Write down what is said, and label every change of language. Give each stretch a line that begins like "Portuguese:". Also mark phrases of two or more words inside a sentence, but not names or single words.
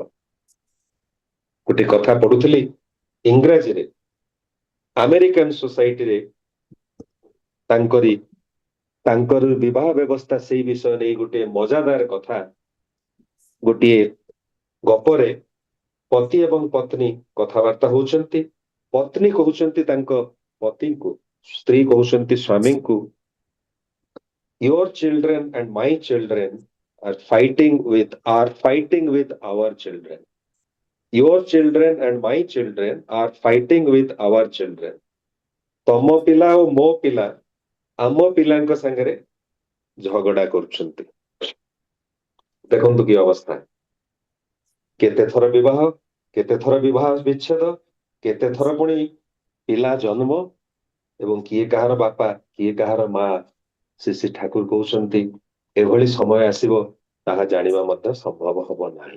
Odia: ଗୋଟେ କଥା ପଢୁଥିଲି ଇଂରାଜୀରେ, ଆମେରିକାନ ସୋସାଇଟିରେ ତାଙ୍କର ବିବାହ ବ୍ୟବସ୍ଥା ସେଇ ବିଷୟ ନେଇ ଗୋଟେ ମଜାଦାର କଥା, ଗୋଟିଏ ଗପରେ ପତି ଏବଂ ପତ୍ନୀ କଥାବାର୍ତ୍ତା ହଉଛନ୍ତି। ପତ୍ନୀ କହୁଛନ୍ତି ତାଙ୍କ ପତିଙ୍କୁ, ସ୍ତ୍ରୀ କହୁଛନ୍ତି ସ୍ୱାମୀଙ୍କୁ,
English: your children and my children are fighting with our children. Your children and my children are fighting with our children.
Odia: ତମ ପିଲା ଓ ମୋ ପିଲା ଆମ ପିଲାଙ୍କ ସାଙ୍ଗରେ ଝଗଡା କରୁଛନ୍ତି। ଦେଖନ୍ତୁ କି ଅବସ୍ଥା, କେତେ ଥର ବିବାହ ବିଚ୍ଛେଦ, କେତେ ଥର ପୁଣି ପିଲା ଜନ୍ମ, ଏବଂ କିଏ କାହାର ବାପା କିଏ କାହାର ମା ଶ୍ରୀ ଠାକୁର କହୁଛନ୍ତି ଏଭଳି ସମୟ ଆସିବ ତାହା ଜାଣିବା ମଧ୍ୟ ସମ୍ଭବ ହବ ନାହିଁ।